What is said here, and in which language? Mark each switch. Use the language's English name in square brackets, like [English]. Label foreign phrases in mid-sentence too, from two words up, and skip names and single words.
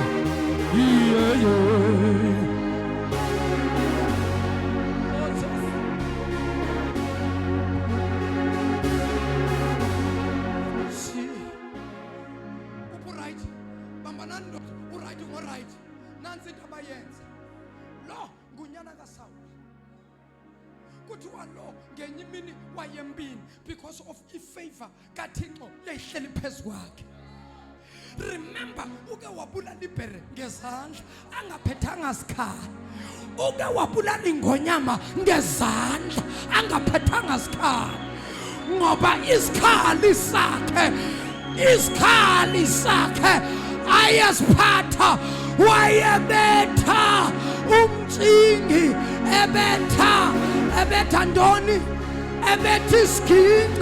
[Xhosa] uburight bambanani ndoda uright ngoright nansi into abayenza lo ngunyana kaSawuli kuthiwa lo ngenye imini wayempini [English] because of [Xhosa] ifavor kaThixo yayihleli phezu kwakhe. Remember, uke wabulala ibhere ngezandla angaphethanga sikhali. Uke wabulala ingonyama ngezandla angaphethanga sikhali. Ngoba isikhali sakhe ayesiphatha wayebetha umtsingi ebetha ndoni ebetha isiginci